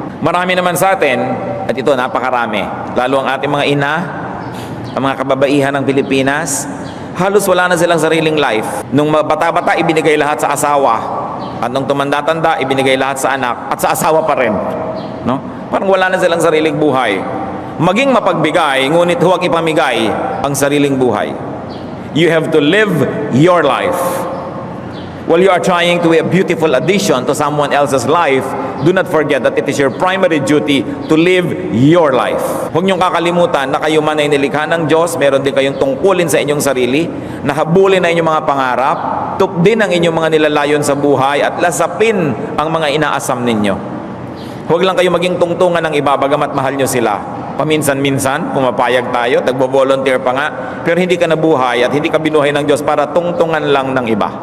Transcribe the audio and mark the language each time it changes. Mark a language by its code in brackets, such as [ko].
[tl] Marami naman sa atin, at ito napakarami, lalo ang ating mga ina, ang mga kababaihan ng Pilipinas, halos wala na silang sariling life. Nung bata-bata, ibinigay lahat sa asawa. At nung tumanda-tanda, ibinigay lahat sa anak. At sa asawa pa rin. No? Parang wala na silang sariling buhay. Maging mapagbigay, ngunit huwag ipamigay ang sariling buhay. [en] You have to live your life. While you are trying to be a beautiful addition to someone else's life, do not forget that it is your primary duty to live your life. [tl] Huwag niyong kakalimutan na kayo man ay nilikha ng Diyos, meron din kayong tungkulin sa inyong sarili, nahabulin na inyong mga pangarap, tupdin ang inyong mga nilalayon sa buhay, at lasapin ang mga inaasam ninyo. Huwag lang kayo maging tungtungan ng iba, bagamat mahal nyo sila. Paminsan-minsan, pumapayag tayo, nagbo-volunteer pa nga, pero hindi ka nabuhay at hindi ka binuhay ng Diyos para tungtungan lang ng iba.